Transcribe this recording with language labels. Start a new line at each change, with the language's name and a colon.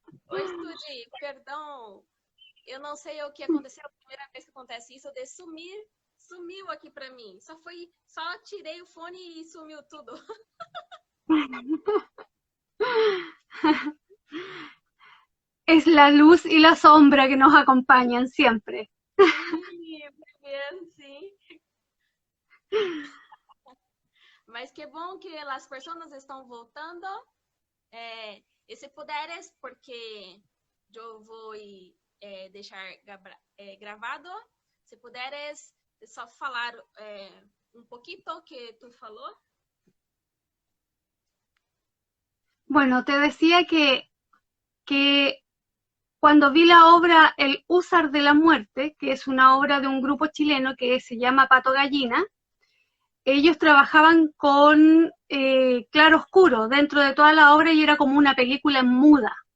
Portuguese: Oi, Sudi, perdão. Eu não sei o que aconteceu. A primeira vez que acontece isso, de sumir, sumiu aqui pra mim. Só tirei o fone e sumiu tudo.
Spanish: Es la luz y la sombra que nos acompañan siempre.
Portuguese: Sim,
Spanish: muy bien,
Portuguese: sim. Mas que bom que as pessoas estão voltando. E se puderes, porque eu vou deixar gravado, se puderes só falar um pouquinho que tu falou.
Spanish: Bueno, te decía que cuando vi la obra El Húsar de la Muerte, que es una obra de un grupo chileno que se llama Pato Gallina, ellos trabajaban con claroscuro dentro de toda la obra y era como una película muda.